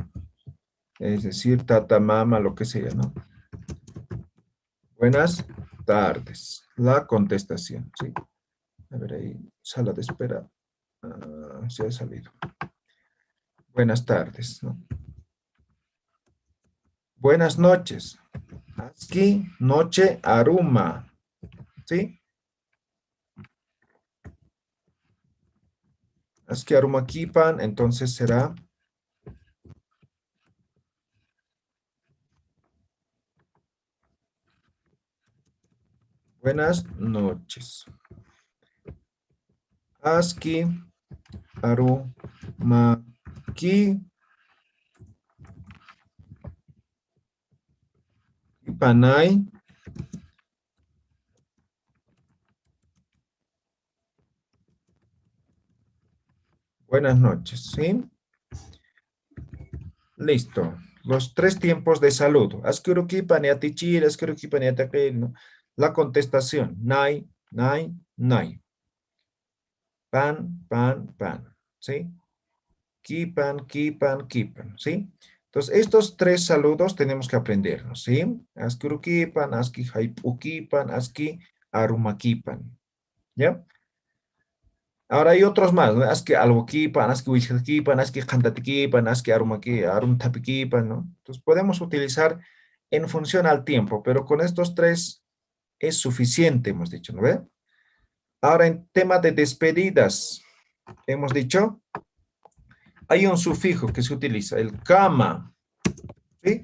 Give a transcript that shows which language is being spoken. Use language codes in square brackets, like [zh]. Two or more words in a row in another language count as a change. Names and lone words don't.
[es] Es decir, tata, mama, lo que sea, ¿no? Buenas tardes. La contestación, ¿sí? A ver ahí, sala de espera. Se ha salido. Buenas tardes, ¿no? Buenas noches. Aski, noche, aruma. ¿Sí? [ay] Aski, aruma, kipan, [es] entonces será buenas noches. [ay] Aski, aruma, kipanay. [es] Buenas noches, ¿sí? Listo. Los 3 tiempos de saludo. [ay] Askurukipan atichir, askurukipan atakil, [es] ¿no? La contestación. [ay] Nai, nai, nai. Pan, pan, pan. ¿Sí? Kipan, kipan, kipan. [es] ¿Sí? Entonces, estos 3 saludos tenemos que aprendernos. ¿Sí? [ay] Askurukipan, aski haipukipan, aski arumakipan. [es] ¿Ya? Ahora hay otros más, ¿no? [ay] Aski albokipan, aski huichkipan, aski kantatikipan, aski arumtapikipan, [es] ¿no? Entonces podemos utilizar en función al tiempo, pero con estos 3 es suficiente, hemos dicho, ¿no ve? Ahora en tema de despedidas, hemos dicho, hay un sufijo que se utiliza, el kama, ¿sí?